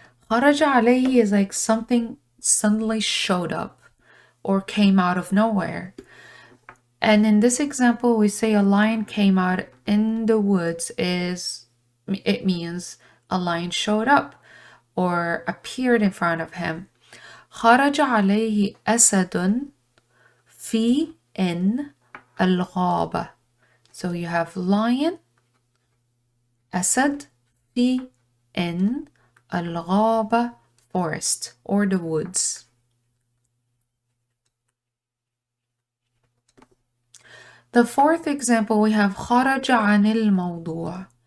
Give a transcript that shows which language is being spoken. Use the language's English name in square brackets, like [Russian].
[Arabic] خرج عليه [English] is like something suddenly showed up or came out of nowhere. And in this example, we say a lion came out in the woods it means a lion showed up or appeared in front of him. [Arabic] خرج عليه أسد في إن الغابة. [English] So you have lion, [Arabic] أسد في إن الغابة, [English] forest or the woods. The fourth example we have [Arabic] خرج عن الموضوع.